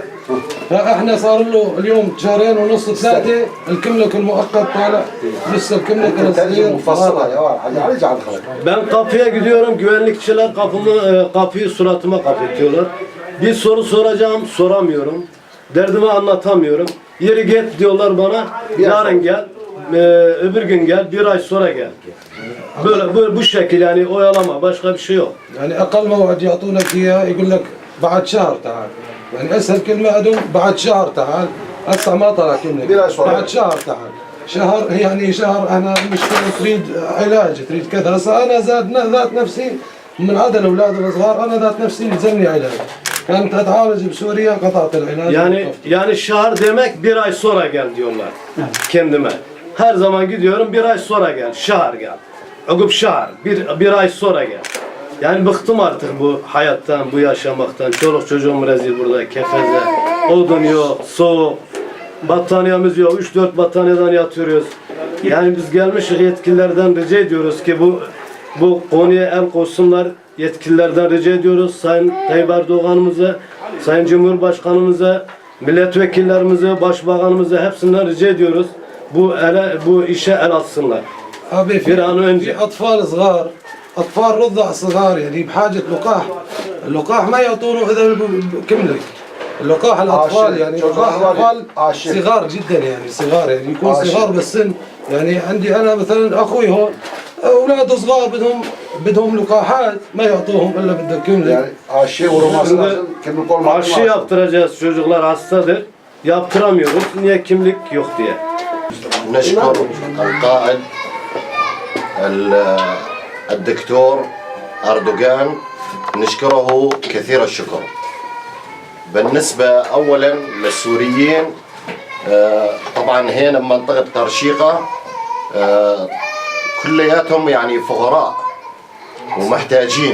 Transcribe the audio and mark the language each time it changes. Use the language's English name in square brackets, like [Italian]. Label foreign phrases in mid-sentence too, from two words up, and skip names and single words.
[Arabic] فإحنا صار له اليوم شهرين ونص ثلاثة الكملك المؤقت طالع، لسه الكملك الصغير مفصلة يا واحد. [Turkish] Ben kapıya gidiyorum, güvenlikçiler kapıyı suratıma kapatıyorlar. Bir soru soracağım, soramıyorum. Derdimi anlatamıyorum. Yeri git diyorlar bana, yarın gel, öbür gün gel, bir ay sonra gel. Böyle bu şekil yani, oyalama, başka bir şey yok. [Arabic] يعني أقل موعد يعطونك إياه يقول لك بعد شهر تعال. يعني أسهل كلمة عندهم بعد شهر تعال. هسه ما طلع كملك بعد شهر تعال. شهر يعني شهر أنا مشكلة تريد علاج تريد كذا. هسه أنا ذات نفسي من عدد الأولاد الصغار أنا ذات نفسي يلزمني علاج. كانت أتعالج بسوريا قطعت العلاج. [Turkish] Yani şahar demek bir ay sonra gel diyorlar kendime. Her zaman gidiyorum, bir ay sonra gel, şahar gel. Okup şahar, bir ay sonra gel. Yani bıktım artık bu hayattan, bu yaşamaktan. Çoluk çocuğum rezil burada, kefeze. Odun yok, soğuk. Battaniyemiz yok, 3-4 battaniyeden yatıyoruz. Yani biz gelmişiz yetkililerden rica ediyoruz ki bu konuya el koysunlar. Yetkililerden rica ediyoruz. Sayın Tayyip Erdoğan'ımıza, Sayın Cumhurbaşkanımıza, milletvekillerimize, başbakanımıza hepsinden rica ediyoruz. Bu işe el atsınlar. [Arabic] أبي [Turkish] bir an önce. [Arabic] في أطفال صغار، أطفال رضع صغار يعني بحاجة لقاح. اللقاح ما يعطونه إذا كملك. اللقاح الأطفال يعني لقاح أطفال صغار جدا يعني صغار يعني يكون صغار بالسن. يعني عندي أنا مثلا أخوي هون أولاده صغار بدهم لقاحات ما يعطوهم إلا بدك كملك. [Turkish] Yani aşı vurulması lazım. Kimlik olmadı. Aşı yaptıracağız, çocuklar hastadır. Yaptıramıyoruz. Niye? Kimlik yok diye. [Arabic] نشكر القائد الدكتور أردوغان، نشكره كثير الشكر. بالنسبة أولا للسوريين طبعا هنا بمنطقة قرشيقة كلياتهم يعني فقراء ومحتاجين.